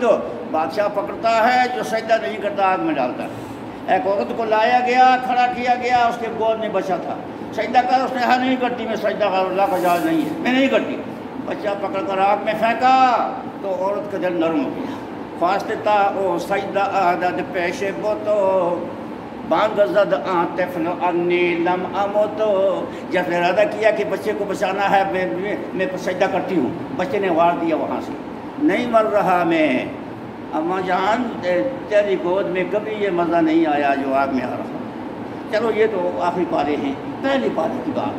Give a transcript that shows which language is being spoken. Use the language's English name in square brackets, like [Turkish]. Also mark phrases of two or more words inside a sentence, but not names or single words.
[Urdu] بادشاہ پکڑتا ہے، جو سجدہ نہیں کرتا آگ میں ڈالتا ہے. ایک عورت کو لایا گیا، کھڑا کیا گیا، اس کے گود میں بچہ تھا. سجدہ کر، اس نے ہاں نہیں کرتی، میں سجدہ کر، اللہ کا جواز نہیں ہے، میں نہیں کرتی. بچہ پکڑ کر آگ میں پھینکا تو عورت کا دل نرم ہو گیا. [Persian] فاستتا او سجدہ عدد پیش بوتو بانگ زد طفل [Arabic] انی لم اموتو. [Urdu] جب ارادہ کیا کہ بچے کو بچانا ہے، میں سجدہ کرتی ہوں، بچے نے وار دیا وہاں سے. نہیں مر رہا میں، اماں جان تیری گود میں کبھی یہ مزہ نہیں آیا جو آگ میں آ رہا. چلو یہ تو آخری پارے ہیں، پہلی پارے کی بات ہے.